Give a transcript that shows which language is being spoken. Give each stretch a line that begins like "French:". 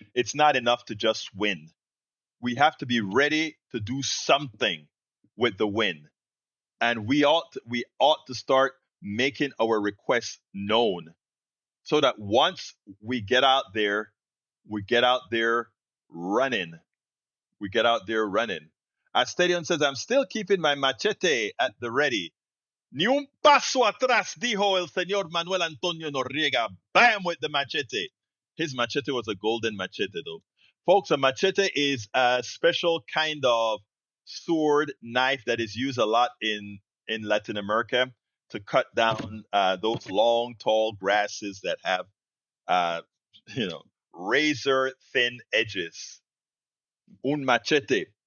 English: It's not enough to just win. We have to be ready to do something with the win, and we ought to start making our requests known so that once we get out there, we get out there running. We get out there running. As Stadium says, I'm still keeping my machete at the ready.
Spanish: Ni un paso atrás, dijo el señor Manuel Antonio Noriega.
English: Bam with the machete. His machete was a golden machete, though. Folks, a machete is a special kind of sword knife that is used a lot in Latin America to cut down those long, tall grasses that have, uh, razor thin edges. Un machete.